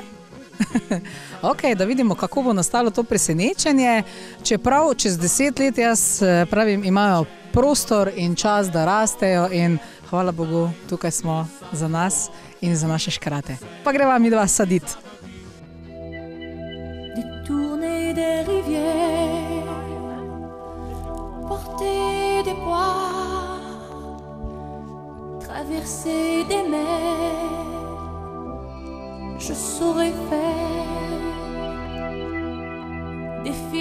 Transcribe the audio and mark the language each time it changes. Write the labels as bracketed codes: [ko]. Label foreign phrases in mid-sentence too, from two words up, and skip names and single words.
[sl] Ok, da vidimo, kako bo nastalo to presenečenje. Čeprav čez 10 let, jaz pravim, imajo prostor in čas, da rastejo in hvala Bogu, tukaj smo za nas in za naše škrate. Pa greva mi dva saditi. [fr] Détourner des rivières, porter des poids, traverser des mers, je saurais faire des